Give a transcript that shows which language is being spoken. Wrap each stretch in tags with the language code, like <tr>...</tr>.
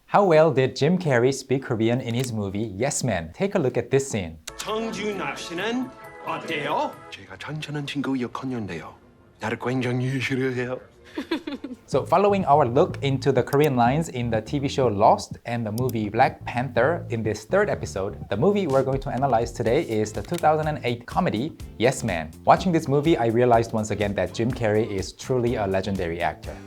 <en>How well did Jim Carrey speak Korean in his movie Yes Man? Take a look at this scene.</en> <ko>정준하 씨는 어때요? 제가 천천한 친구 역할인데요. 나를 굉장히 싫어해요.</ko> <en>So following our look into the Korean lines in the TV show Lost and the movie Black Panther, in this third episode, the movie we're going to analyze today is the 2008 comedy Yes Man. Watching this movie, I realized once again that Jim Carrey is truly a legendary actor.</en>